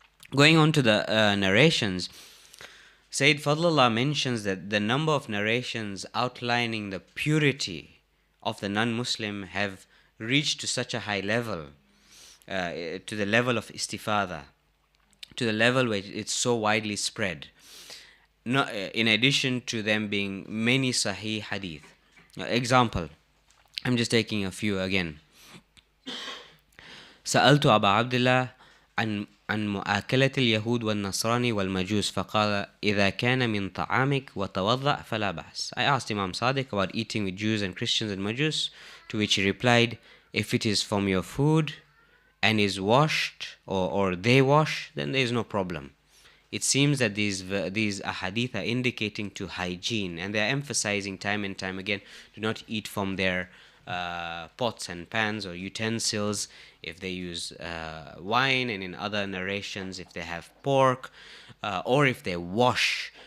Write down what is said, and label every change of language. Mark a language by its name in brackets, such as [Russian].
[English] Going on to the narrations, Sayyid Fadlullah mentions that the number of narrations outlining the purity of the non-Muslim have reached to such a high level, to the level of istifada, to the level where it's so widely spread. In addition to them being many sahih hadith. Example, I'm just taking a few again. [Arabic] سألت أبا عبد الله عن مؤاكلة اليهود والنصراني والمجوس فقال إذا كان من طعامك وتوضأ فلا بأس. [English] I asked Imam Sadiq about eating with Jews and Christians and Majus, to which he replied, if it is from your food and is washed or they wash, then there is no problem. It seems that these ahadith are indicating to hygiene, and they are emphasizing time and time again, do not eat from their pots and pans or utensils if they use wine, and in other narrations if they have pork, or if they wash.